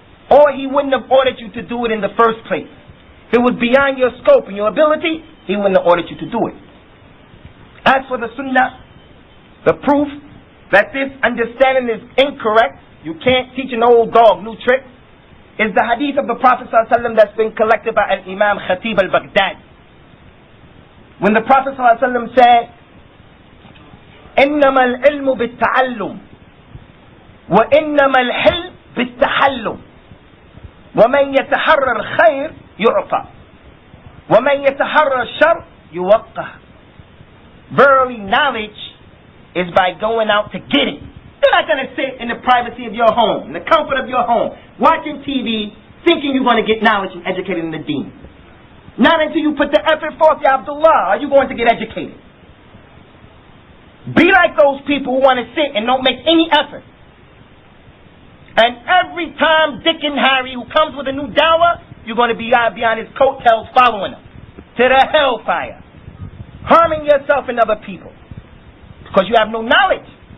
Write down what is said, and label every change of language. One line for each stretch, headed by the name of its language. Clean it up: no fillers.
English: Or He wouldn't have ordered you to do it in the first place. If it was beyond your scope and your ability, He wouldn't have ordered you to do it. As for the Sunnah, the proof that this understanding is incorrect, you can't teach an old dog new tricks, is the hadith of the Prophet ﷺ that's been collected by Imam Khatib al-Baghdadi.
Arabic: When the Prophet ﷺ said, إنما العلم بالتعلم وإنما الحلم بالتحلم ومن يتحرى الخير يعطى ومن يتحرى الشر يوقع.
English: Verily knowledge is by going out to get it. You You're not going to sit in the privacy of your home, in the comfort of your home, watching TV, thinking you're going to get knowledge and educated in the deen. Not until you put the effort forth, Ya Abdullah, are you going to get educated. Be like those people who want to sit and don't make any effort. And every time Dick and Harry who comes with a new dawah, you're going to be on his coattails following him to the hellfire, harming yourself and other people because you have no knowledge.